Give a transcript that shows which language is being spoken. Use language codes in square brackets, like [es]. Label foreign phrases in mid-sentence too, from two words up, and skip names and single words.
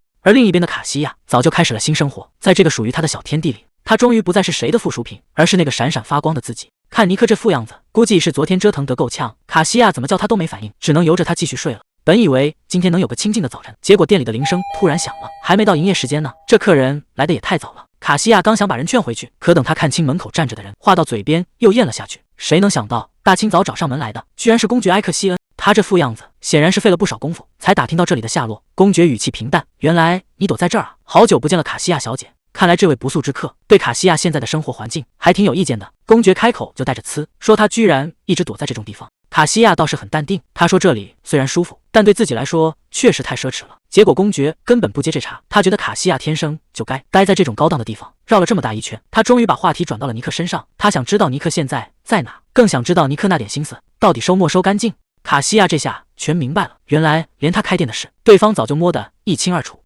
[zh] 而另一邊的卡西亞早就開始了新生活，在這個屬於他的小天地裡，他終於不再是誰的附屬品，而是那個閃閃發光的自己。看尼克這副樣子，估計是昨天折騰得夠嗆，卡西亞怎麼叫他都沒反應，只能由着他繼續睡了。本以為今天能有個清靜的早晨，結果店裡的鈴聲突然響了，還沒到營業時間呢，這客人來得也太早了。卡西亞剛想把人勸回去，可等他看清門口站着的人，話到嘴邊又咽了下去。誰能想到大清早找上門來的，居然是公爵埃克西恩。他這副樣子，顯然是費了不少功夫才打聽到這裡的下落。公爵語氣平淡：“原來你躲在這兒啊，好久不見了，卡西亞小姐。” 看來這位不速之客對卡西亞現在的生活環境還挺有意見的。公爵開口就帶着呲，說他居然一直躲在這種地方。卡西亞倒是很淡定，他說這裡雖然舒服，但對自己來說確實太奢侈了。結果公爵根本不接這茬，他覺得卡西亞天生就該待在這種高檔的地方。繞了這麼大一圈，他終於把話題轉到了尼克身上。他想知道尼克現在在哪，更想知道尼克那點心思到底收沒收乾淨。卡西亞這下全明白了，原來連他開店的事，對方早就摸得一清二楚。